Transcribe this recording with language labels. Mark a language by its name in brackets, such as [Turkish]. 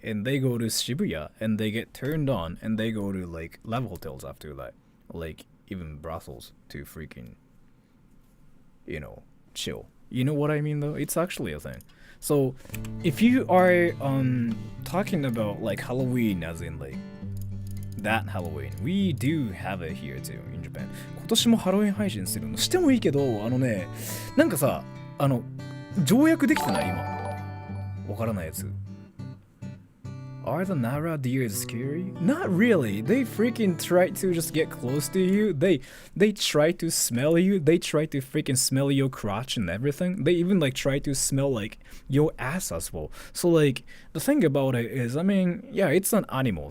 [English] And they go to Shibuya and they get turned on and they go to like love hotels after that, like even brothels to freaking chill. You know what I mean though? It's actually a thing. So if you are talking about like Halloween as in like that Halloween, we do have it here too in Japan. [Japanese] 今年もハロウィン配信するのしてもいいけど、なんかさ、条約できてない今。わからないやつ。 [English] Are the Nara deers scary? Not really. They freaking try to just get close to you. They try to smell you. They try to freaking smell your crotch and everything. They even like try to smell like your ass as well. So like the thing about it is, I mean, yeah, it's an animal.